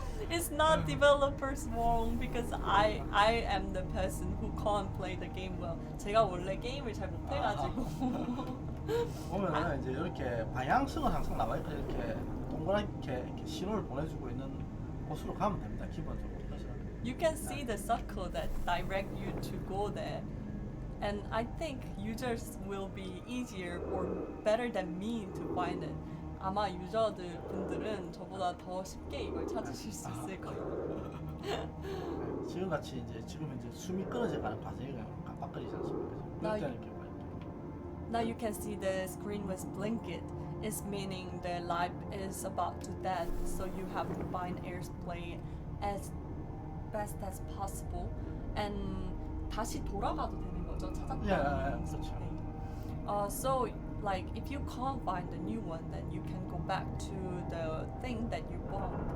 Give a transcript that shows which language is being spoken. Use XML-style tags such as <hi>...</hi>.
<en>It's not developers wrong because I am the person who can't play the game well.</en> <ko>제가 원래 게임을 잘 못해가지고. 보면은 이제 이렇게 방향성은 항상 나와 있고 이렇게 동그랗게 이렇게 신호를 보내주고 있는 곳으로 가면 됩니다. 기본적으로.</ko> <en>You can see the circle that direct you to go there. And I think users will be easier or better than me to find it.</en> <ko>아마 유저들 분들은 저보다 더 쉽게 이걸 찾으실 수 있을 거예요. 지금 같이 이제 지금 이제 숨이 끊어져가는 과정이 깜빡거리지 않습니까? 그럴 때는 이렇게 봐요.</ko> <en>Now you can see the screen was blinked. It's meaning the life is about to death, so you have to find airplay as best as possible.</en> <ko>And 다시 돌아가도 되는 거죠, 찾았다는 그렇죠. 네.</ko> <en>So like if you can't find the new one, then you can go back to the thing that you bought.</en>